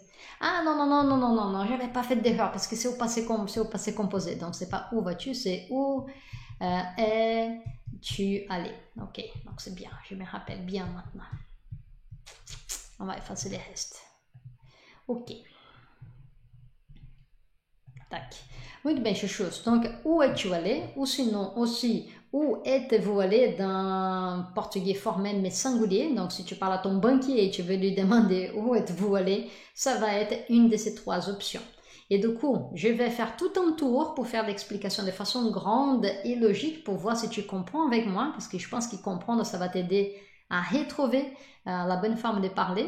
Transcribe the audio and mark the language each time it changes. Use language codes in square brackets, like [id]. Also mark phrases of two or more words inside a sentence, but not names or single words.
[fr] Ah non, j'avais pas fait d'erreur parce que c'est au passé composé, donc c'est pas où vas-tu, c'est où es-tu allé. Ok, donc c'est bien, je me rappelle bien maintenant. On va effacer les restes. Ok. Tac. [pt] Muito bem, chuchus. [fr] Donc, où es-tu allé? Ou sinon, aussi, où êtes-vous allé dans portugais formel mais singulier? Donc, si tu parles à ton banquier et tu veux lui demander où êtes-vous allé, ça va être une de ces trois options. Et du coup, je vais faire tout un tour pour faire l'explication de façon grande et logique pour voir si tu comprends avec moi, parce que je pense que comprendre, ça va t'aider à retrouver la bonne forme de parler.